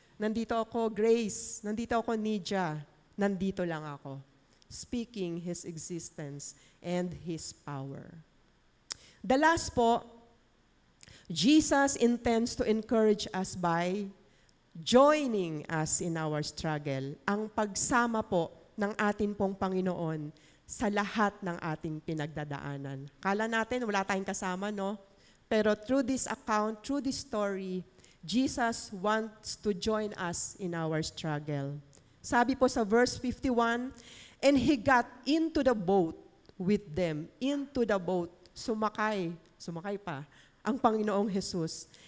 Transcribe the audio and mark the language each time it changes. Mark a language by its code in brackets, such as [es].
[tl] Nandito ako, Grace. Nandito ako, Nidia. Nandito lang ako. [en] Speaking His existence and His power. The last po, Jesus intends to encourage us by joining us in our struggle. [tl] Ang pagsama po ng atin pong Panginoon sa lahat ng ating pinagdadaanan. Kala natin, wala tayong kasama, no? [en] Pero through this account, through this story, Jesus wants to join us in our struggle. [tl] Sabi po sa [en] verse 51, and He got into the boat with them. Into the boat. [tl] Sumakay pa ang Panginoong Jesus.